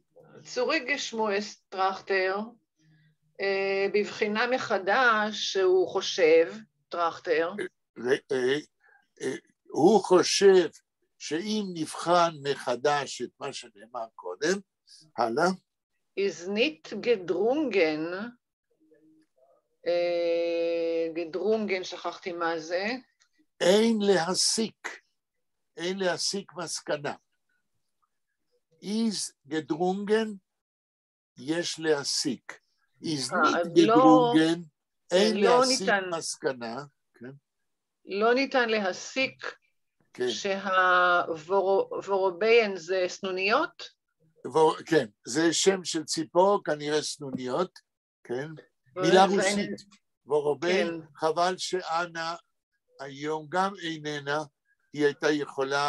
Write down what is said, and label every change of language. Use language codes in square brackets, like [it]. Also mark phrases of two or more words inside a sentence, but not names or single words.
[yi] צוריק גשמואסט טראכטר, [he] בבחינה מחדש שהוא חושב, טראכטר. הוא חושב שאם נבחן מחדש את מה שנאמר קודם, הלאה. [de] is nicht gedrungen, [he] גדרונגן, שכחתי מה זה. אין להסיק מסקנה. [de] is gedrungen, [he] יש להסיק. [de] is nicht gedrungen, [he] אין להסיק מסקנה. לא ניתן להסיק שהוורובייין זה סנוניות? כן, זה שם של ציפור, כנראה סנוניות, כן. מילה רוסית, ורוביין, חבל שאנה היום גם איננה, היא הייתה יכולה...